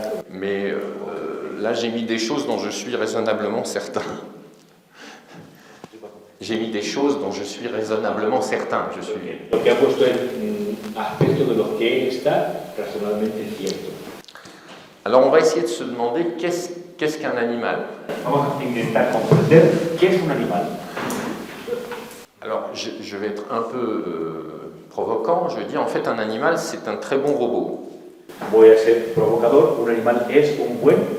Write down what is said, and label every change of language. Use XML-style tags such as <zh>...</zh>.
<fr>Mais là, j'ai mis des choses dont je suis raisonnablement certain. J'ai mis des choses dont je suis raisonnablement certain.</fr> <es>Lo que ha puesto es aspectos de los que él está racionalmente cierto.</es> <fr>Alors, on va essayer de se demander qu'est-ce qu'un animal.</fr> <es>Vamos a intentar comprender qué es un animal.</es> <fr>Alors, je vais être un peu provocant. Je dis en fait, un animal, c'est un très bon robot.</fr> <es>Voy a ser provocador. Un animal es un buen</es>